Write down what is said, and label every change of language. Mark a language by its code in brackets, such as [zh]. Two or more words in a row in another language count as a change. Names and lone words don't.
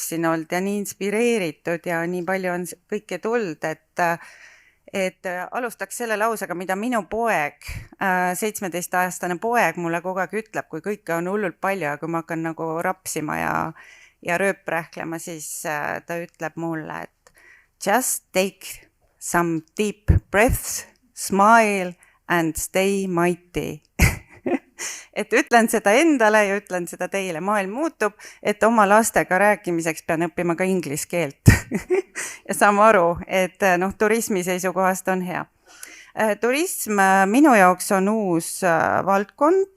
[et] siin olnud ja nii inspireeritud ja nii palju on kõike tuld, et alustaks selle lausega, mida minu poeg, 17-aastane poeg mulle kogu aeg ütleb, kui kõike on hullult palju ja kui ma hakkan nagu rapsima ja rööprähklema, siis ta ütleb mulle, et [en] just take some deep breaths, smile and stay mighty. [et] Et ütlen seda endale ja ütlen seda teile. Maailm muutub, et oma lastega rääkimiseks pean õppima ka inglise keelt. Ja saame aru, et turismi seisukohast on hea. Turism minu jaoks on uus valdkond.